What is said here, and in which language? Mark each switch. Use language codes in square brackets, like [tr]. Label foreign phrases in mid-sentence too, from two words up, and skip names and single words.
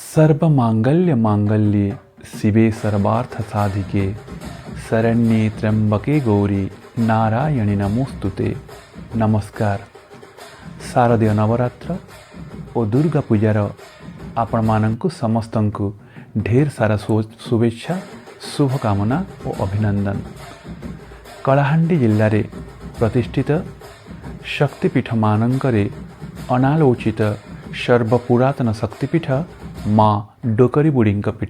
[sa] सर्वमांगल्य मांगल्ये शिवे सर्वार्थ साधिके शरण्ये त्र्यंबके गौरी नारायणी नमोस्तुते। [or] नमस्कार। ଶାରଦୀୟ ନବରାତ୍ର ଔର ଦୁର୍ଗା ପୂଜାର ଆପଣ ମାନଙ୍କୁ ସମସ୍ତଙ୍କୁ [hi] ढेर सारा [or] ଶୁଭେଚ୍ଛା, ଶୁଭକାମନା ଔର ଅଭିନନ୍ଦନ। କଳାହାଣ୍ଡି ଜିଲ୍ଲା ରେ ପ୍ରତିଷ୍ଠିତ ଶକ୍ତିପୀଠ ମାନଙ୍କରେ ଅନାଲୋଚିତ ସର୍ବପୁରାତନ ଶକ୍ତିପୀଠ ମାଁ ଡୋକରୀ ବୁଢ଼ୀଙ୍କ ପୀଠ।